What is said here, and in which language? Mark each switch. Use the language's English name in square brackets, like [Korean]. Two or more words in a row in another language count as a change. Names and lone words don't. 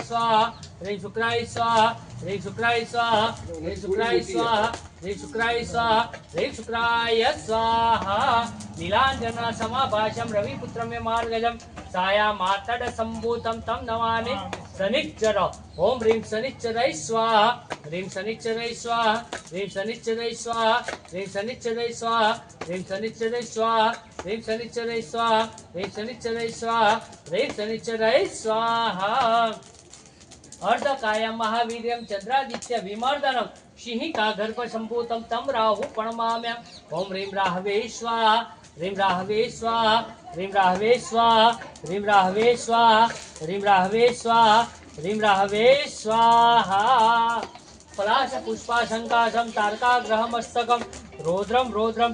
[Sanskrit] સ્વાહા રીમ શુક્રાય સ્વાહા રીમ શુક્રાય સ્વાહા રીમ શુક્રાય સ્વાહા રીમ શુક્રાય સ્વાહા રીમ શુક્રાય સ્વાહા નીલાંજન સમાભાષમ રવિપુત્રમ માર્ગજમ સાયા માતડ સંભૂતમ તમ નમામિ શનિચ્ચર ઓમ રીમ શનિચ્ચરય સ્વાહા રીમ શનિચ્ચરય સ્વાહા રીમ શનિચ્ચરય સ્વાહા રીમ શનિચ્ચરય સ્વાહા રીમ શનિચ્ચરય સ્વાહા રીમ શનિચ્ચરય સ્વાહા રીમ શનિચ્ચરય સ્વાહા રીમ શનિચ્ચરય સ્વાહા अर्धकायं महावीर्यं चंद्रादित्य विमर्दनं सिंहिका गर्भ संभूतं तं राहु प्रणमाम्यहम् ओम ह्रीं राहवे स्वाहा ह्रीं राहवे स्वाहा ह्रीं राहवे स्वाहा ह्रीं राहवे स्वाहा ह्रीं राहवे स्वाहा ह्रीं राहवे स्वाहा पलाश पुष्पाशंकाशं तारकाग्रहमस्तकं रौद्रं रौद्रं